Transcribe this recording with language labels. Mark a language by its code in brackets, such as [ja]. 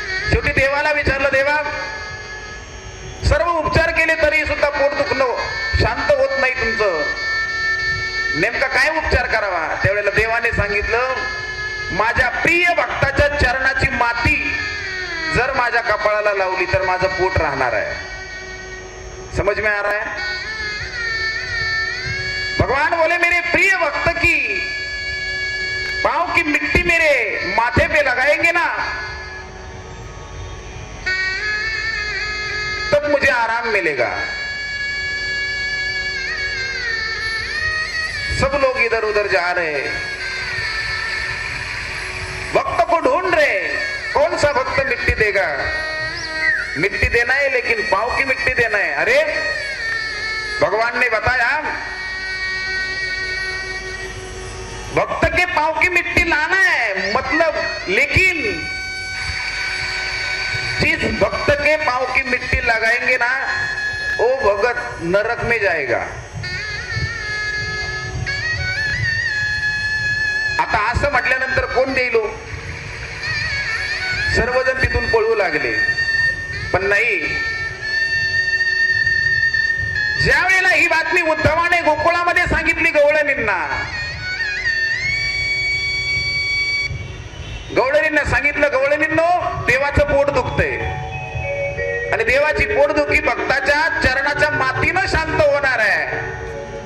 [mr] शेवटी देवाला विचारलं, देवा सर्व उपचार केले तरी सुद्धा पोट दुखणं शांत होत नाही तुमचं, नेमका काय उपचार करावा? त्यावेळेला देवाने सांगितलं, माझ्या प्रिय भक्ताच्या चरणाची माती जर माझ्या कपाळाला लावली तर माझं पोट राहणार आहे. [hi] समझ में आ रहा है? भगवान बोले, मेरे प्रिय भक्त की पांव की मिट्टी मेरे माथे पे लगाएंगे ना तब मुझे आराम मिलेगा. सब लोग इधर उधर जा रहे, भक्त को ढूंढ रहे, कौन सा भक्त मिट्टी देगा? मिट्टी देना है लेकिन पांव की मिट्टी देना है. अरे भगवान ने बताया, भक्त के पांव की मिट्टी लाना है, मतलब लेकिन जिस भक्त के पांव की मिट्टी लगाएंगे ना वो भगत नरक में जाएगा. [mr] आता असं म्हटल्यानंतर कोण देईल? सर्वजण तिथून पळू लागले. पण नाही, ज्या वेळेला ही बातमी उद्धवाने गोकुळामध्ये सांगितली गवळणींना, गवळणींना सांगितलं, गवळणींनो देवाचं पोट दुखतंय आणि देवाची पोटदुखी भक्ताच्या चरणाच्या मातीनं शांत होणार आहे.